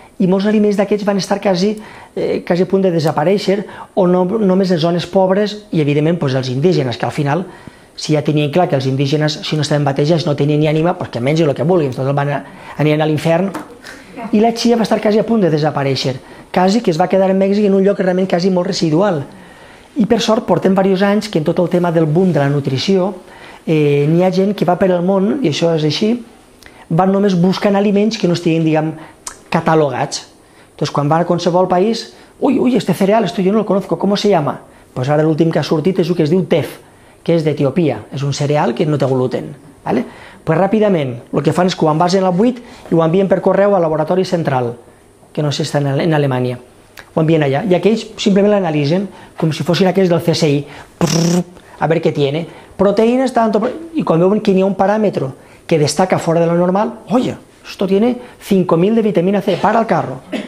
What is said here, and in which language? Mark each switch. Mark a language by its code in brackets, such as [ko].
[ca] i molts aliments d'aquests van estar quasi a punt de desaparèixer, o no només en zones pobres, i evidentment els indígenes, que al final, si ja tenien clar que els indígenes, si no estaven batejats, no tenien ni ànima, que mengin el que vulguin, tots aniran a l'infern, i la chia va estar quasi a punt de desaparèixer, quasi que es va quedar en Mèxic en un lloc realment quasi molt residual. I per sort portem diversos anys que en tot el tema del boom de la nutrició n'hi ha gent que va per el món, i això és així, van només buscant aliments que no estiguin, diguem, catalogats. [es] Entonces, [ca] quan van a qualsevol país, [es] uy, este cereal, esto yo no lo conozco, ¿cómo se llama? [ca] Pues ara l'últim que ha sortit és el que es diu tef, que és d'Etiòpia, és un cereal que no té gluten. Pues ràpidament, el que fan és que ho envasen al buit i ho envien per correu al laboratori central, que no sé si està en Alemanya. Ho envien allà, i aquells simplement l'analitzen com si fossin aquells del CSI, a veure què tiene, proteïnes, tanto, i quan veuen que n'hi ha un paràmetre que destaca fora de lo normal, [es] oye, esto tiene 5.000 de vitamina C, para el carro.